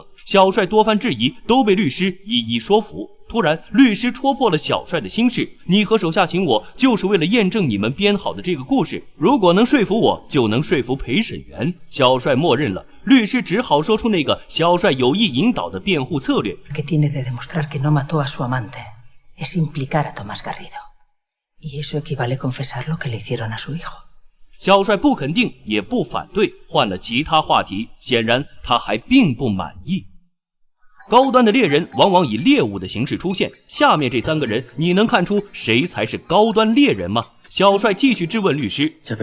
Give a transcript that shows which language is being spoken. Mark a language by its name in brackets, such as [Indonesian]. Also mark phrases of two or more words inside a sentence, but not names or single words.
[Chinese] 小帅多番质疑都被律师一一说服。突然，律师戳破了小帅的心事：你和手下请我，就是为了验证你们编好的这个故事。如果能说服我，就能说服陪审员。小帅默认了，律师只好说出那个小帅有意引导的辩护策略。 [Spanish] Que tiene de demostrar que no mató a su amante es implicar a Tomás Garrido, y eso equivale a confesar lo que le hicieron a su hijo. [Chinese] 小帅不肯定也不反对，换了其他话题，显然他还并不满意。高端的猎人往往以猎物的形式出现，下面这3个人，你能看出谁才是高端猎人吗？小帅继续质问律师。